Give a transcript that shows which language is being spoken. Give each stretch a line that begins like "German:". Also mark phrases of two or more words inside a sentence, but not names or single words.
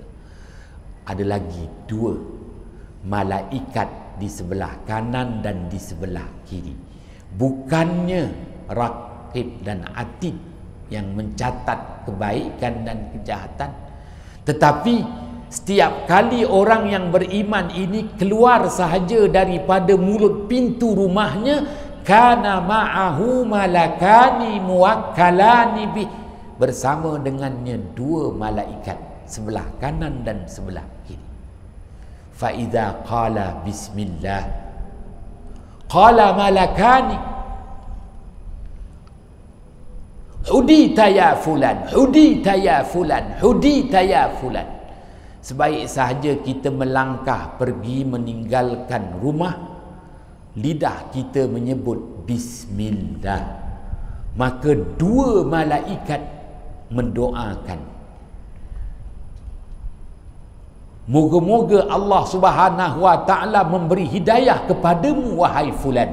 Malay: Ada lagi dua malaikat di sebelah kanan dan di sebelah kiri. Bukannya raqib dan atid yang mencatat kebaikan dan kejahatan, tetapi setiap kali orang yang beriman ini keluar sahaja daripada mulut pintu rumahnya,
Arabic: كان معه ملكان موكلان به,
Malay: bersama dengannya dua malaikat sebelah kanan dan sebelah kiri.
Arabic: فإذا قال بسم الله قال ملكان هديت يا فلان، هديت يا فلان، هديت يا فلان.
Malay: Sebaik sahaja kita melangkah pergi meninggalkan rumah, lidah kita menyebut bismillah, maka dua malaikat mendoakan, moga-moga Allah
Arabic: سبحانه وتعالى
Malay: memberi hidayah kepadamu wahai fulan.